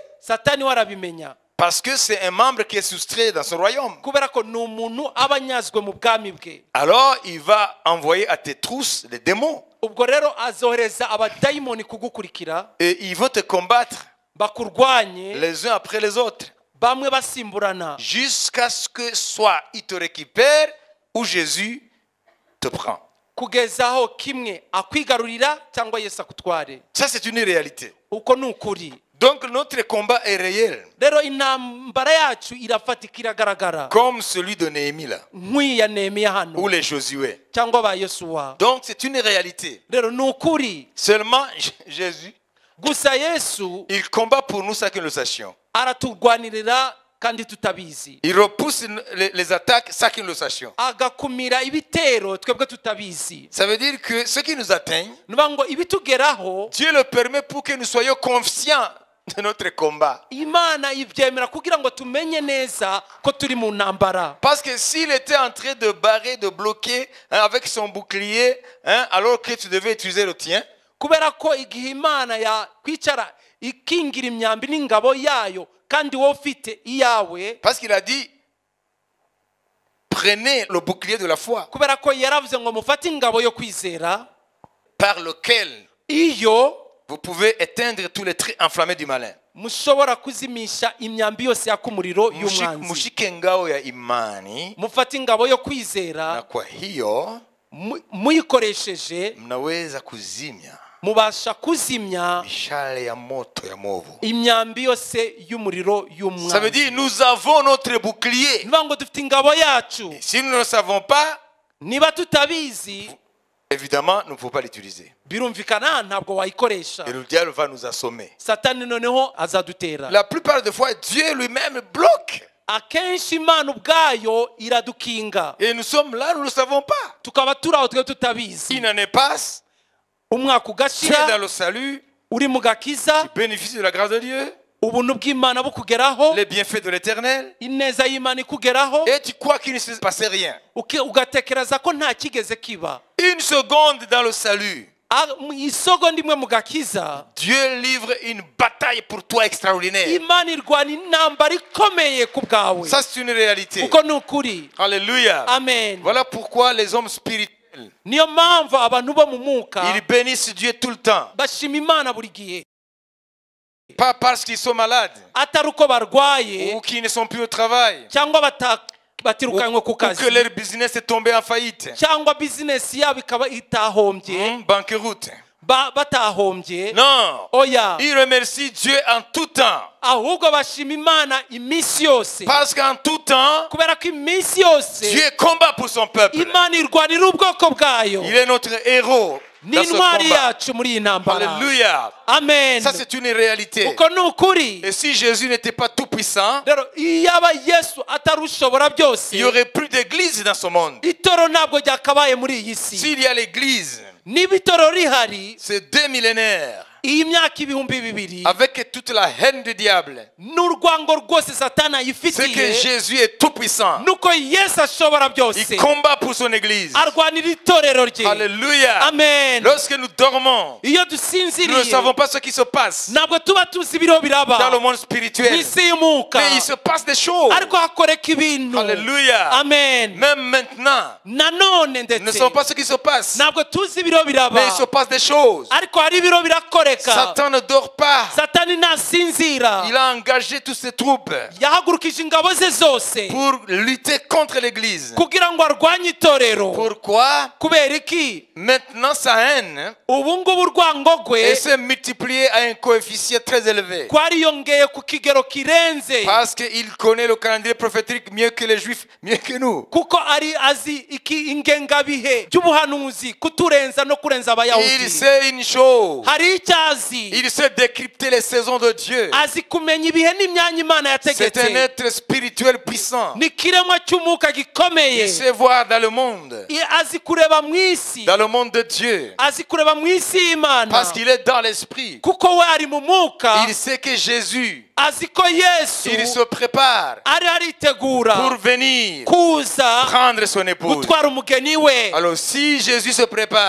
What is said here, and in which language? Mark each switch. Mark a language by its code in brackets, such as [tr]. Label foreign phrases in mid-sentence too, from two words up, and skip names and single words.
[rw] Satani we arabimenya, [fr] Parce que c'est un membre qui est soustrait dans son royaume. [rw] kubera ko ni umuntu aba anyazwe mu bwami bwe. [fr] Alors il va envoyer à tes trousses les démons. [rw] Ubwo rero azohereza abadayimoni kugukurikira, [fr] Et ils vont te combattre [rw] bakurwanye [fr] les uns après les autres. [rw] bamwe basimburana, [fr] Jusqu'à ce que soit il te récupère ou Jésus te prend. [rw] kugeza aho kimwe akwigarurira cyangwa Yesu akutware. [fr] Ça c'est une réalité. [rw] Uko ni ukuri. [fr] Donc notre combat est réel. [rw] Rero intambara yacu irafatika, iragaragara, [fr] Comme celui de Néhémie là. [rw] nk'iya Nehemiya [fr] Ou [rw] hano [fr] les Josué. [rw] cyangwa ba Yosuwa. [fr] Donc c'est une réalité. [rw] Rero ni ukuri. [fr] Seulement Jésus, [rw] Gusa Yesu [fr] il combat pour nous sans que nous le sachions. [rw] araturwanirira kandi tutabizi, [fr] Il repousse les attaques sans que nous le sachions. [rw] agakumira ibitero twebwe tutabizi. [fr] Ça veut dire que ce qui nous atteigne, [rw] Nuvuga ngo ibitugeraho [fr] Dieu le permet pour que nous soyons conscients de notre combat. [rw] Imana ibyemera kugira ngo tumenye neza ko turi mu ntambara. [fr] Parce que s'il était en train de barrer, de bloquer avec son bouclier, alors que tu devais utiliser le tien, [rw] Kubera ko igihe Imana yakwicara ikingira imyambi n'ingabo yayo kandi wowe ufite iyawe, [fr] parce qu'il a dit, prenez le bouclier de la foi, [rw] kubera ko yaravuze ngo mufate ingabo yo kwizera, [fr] par lequel [rw] iyo [fr] vous pouvez éteindre tous les traits enflammés du malin. [rw] mushobora kuzimisha imyambi yose yaka umuriro y'umwanzi. [sw] Mushike ngao ya imani, [rw] Mufate ingabo yo na kwizera, [sw] kwa hiyo [rw] muyikoresheje [sw] mnaweza kuzimya [rw] mubasha kuzimya [sw] mishale ya moto ya movu. [rw] imyambi yose y'umuriro [fr] Ça veut [rw] y'umwanzi. [fr] dire nous avons notre bouclier. [rw] Nuvuga ngo dufite ingabo yacu. [fr] Si nous ne le savons pas, [rw] Niba tutabizi, [fr] évidemment, nous ne pouvons pas l'utiliser. [rw] birumvikana ntabwo wayikoresha. [fr] Et le diable va nous assommer. [rw] Satani noneho azadutera. [fr] La plupart des fois, Dieu lui-même bloque. [rw] Akenshi Imana ubwayo iradukinga, [fr] Et nous sommes là, nous ne le savons pas. [rw] tukaba turi aho twe tutabizi. [fr] Une année passe, [rw] Umwaka [fr] tu es dans [rw] ugashira, [fr] le salut, [rw] uri mu gakiza, [fr] tu bénéficies de la grâce de Dieu, [rw] ubuntu bw'Imana bukugeraho, [fr] les bienfaits de l'éternel, [rw] ineza y'Imana ikugeraho, [fr] et tu crois qu'il ne se passe rien. [rw] ugatekereza ko nta kigeze kiba. [fr] Une seconde dans le salut, [rw] Mu isogonda imwe mu gakiza, [fr] Dieu livre une bataille pour toi extraordinaire. [rw] Imana irwana intambara ikomeye ku bwawe. [fr] Ça, c'est une réalité. [rw] Uko ni ukuri. [fr] Alléluia. [rw] Amen. [fr] Voilà pourquoi les hommes spirituels, [rw] Niyo mpamvu abantu bo mu mwuka [fr] ils bénissent Dieu tout le temps. [rw] bashima Imana buri gihe, [fr] Pas parce qu'ils sont malades [rw] atari uko barwaye [fr] ou qu'ils ne sont plus au travail [rw] cyangwa batirukanywe ku [fr] ou que [rw] kazi, [fr] leur business est tombé en faillite, [rw] cyangwa bizinesi yabo ikaba itahombye, [fr] banqueroute. [rw] batahombye. [fr] Non. [rw] Oya, [fr] Ils remercient Dieu en tout temps. [rw] ahubwo bashima Imana iminsi yose, [fr] Parce qu'en tout temps, [rw] kubera ko iminsi yose [fr] Dieu combat pour son peuple. [rw] Imana irwanira ubwoko bwayo. [fr] Il est notre héros dans ce [rw] N'intwari [fr] combat. [rw] yacu muri iyi ntambara. [fr] Alléluia. [rw] Amen. [fr] Ça, c'est une réalité. [rw] Uko ni ukuri. [fr] Et si Jésus n'était pas tout puissant, [rw] Rero iyaba Yesu atari ushobora byose, [fr] il n'y aurait plus d'église dans ce monde. [rw] itoro ntabwo ryakabaye muri iyi si. [fr] S'il y a l'église, [rw] Niba itoro rihari, [fr] c'est 2 millénaires [rw] iyi myaka ibihumbi bibiri, [fr] avec toute la haine du diable. [rw] n'urwango rwose Satani [fr] C'est que [rw] ayifitiye, [fr] Jésus est tout puissant. [rw] nuko Yesu ashobora byose, [fr] Il combat pour son église. [rw] arwanira itorero rye. [fr] Alléluia. [rw] Amen. [fr] Lorsque nous dormons, [rw] Iyo [fr] nous ne [rw] dusinziriye [fr] savons pas ce qui se passe [rw] ntabwo tuba tuzi ibiriho biraba [fr] dans le monde [rw] mu [fr] spirituel. [rw] isi y'umwuka, [fr] Mais il se passe des choses. [rw] ariko hakoreka ibintu. [fr] Alléluia. [rw] Amen. [fr] Même maintenant, [rw] Nanone [fr] nous ne [rw] ndetse [fr] savons pas ce qui se passe. [rw] ntabwo tuzi ibiriho biraba, [fr] Mais il se passe des choses. [rw] ariko hari ibiriho birakoreka. [fr] Satan ne dort pas. [rw] Satani ntasinzira, [fr] Il a engagé toutes ses troupes [rw] yahagurukije ingabo ze zose [fr] pour lutter contre l'église. [rw] kugira ngo arwanye itorero. [fr] Pourquoi? [rw] Kubera iki? [fr] Maintenant, sa haine [rw] Ubu ngubu urwango rwe [fr] s'est multiplié à un coefficient très élevé. [rw] rwariyongeye ku kigero kirenze, [fr] Parce qu'il connaît le calendrier prophétique mieux que les juifs, mieux que nous. [rw] kuko ari azi ingengabihe by'ubuhanuzi kuturenza no kurenza [fr] Il [rw] abayahudi. [fr] sait une chose. [rw] Hari icyo azi, [fr] Il sait décrypter les saisons de Dieu. [rw] azi kumenya ibihe n'imyanya Imana [fr] C'est un [rw] yategetse. [fr] être spirituel puissant. [rw] Ni ikiremwa cy'umwuka gikomeye, [fr] Il sait voir dans le monde, [rw] azi kureba mu isi, [fr] dans le monde de Dieu. [rw] azi kureba mu isi y'Imana, [fr] Parce qu'il est dans l'esprit. [rw] kuko we ari mu mwuka. [fr] Il sait que Jésus, [rw] Azi ko Yesu [fr] il se prépare [rw] ari aritegura [fr] pour venir [rw] kuza [fr] prendre son épouse. [rw] gutwara umugeni we. [fr] Alors si Jésus se prépare,